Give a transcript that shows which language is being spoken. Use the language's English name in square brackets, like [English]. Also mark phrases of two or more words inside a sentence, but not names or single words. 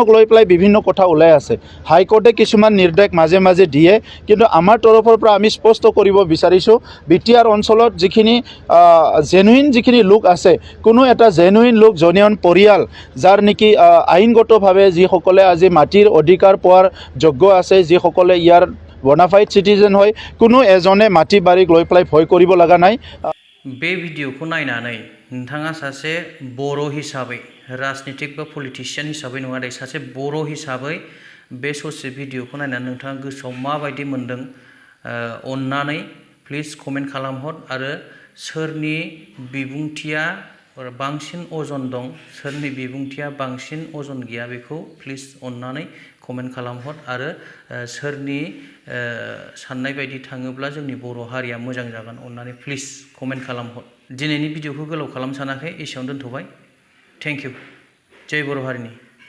[Assamese] লৈ পেলাই বিভিন্ন কথা ওলাই আছে হাইকোৰ্টে কিছুমান নিৰ্দেশ মাজে মাজে দিয়ে কিন্তু আমাৰ তৰফৰ পৰা আমি স্পষ্ট কৰিব বিচাৰিছোঁ BTR অঞ্চলত যিখিনি জেনুইন যিখিনি লোক আছে কোনো এটা জেনুইন লোক জেনুইন পৰিয়াল যাৰ নেকি আইনগতভাৱে যিসকলে আজি মাটিৰ অধিকাৰ পোৱাৰ যোগ্য আছে যিসকলে ইয়াৰ [English] bonafide citizen [Assamese] হয় কোনো এজনে মাটি বাৰীক লৈ পেলাই ভয় কৰিব লগা নাই [Bodo] बे भिडिअखौ नायनानै नोंथाङा सासे बर' हिसाबै राजनीतिक बा पलिटिशियान हिसाबै नङा दे सासे बर' हिसाबै बे ससे भिडिअखौ नायनानै नोंथाङा गोसोआव माबायदि मोनदों अन्नानै प्लिज कमेन्ट खालामहर आरो सोरनि बिबुंथिया बांसिन अजन दं सोरनि बिबुंथिया बांसिन अजन गैया बेखौ प्लिज अन्नानै कमेन्ट खालामहर आरो सोरनि साननाय बायदि थाङोब्ला जोंनि बर' हारिया मोजां जागोन अन्नानै प्लिज कमेन्ट खालामहर दिनैनि भिडिअखौ गोलाव खालाम सानाखै एसेयावनो दोनथ'बाय [English] thank you [Bodo] जय बर' हारिनि